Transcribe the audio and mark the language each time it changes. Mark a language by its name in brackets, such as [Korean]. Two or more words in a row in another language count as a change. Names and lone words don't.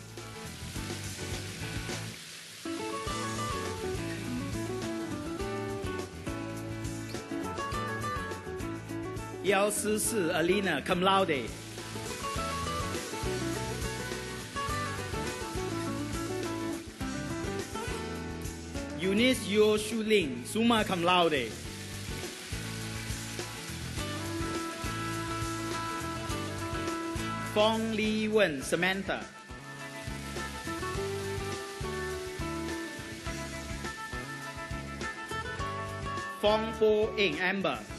[Latin] Yao Si Si Alina, cum laude. [English] Eunice Yo Shu Ling, [Latin] summa cum laude. [English] Fong Li Wen, Samantha. Fong Po Ing, Amber.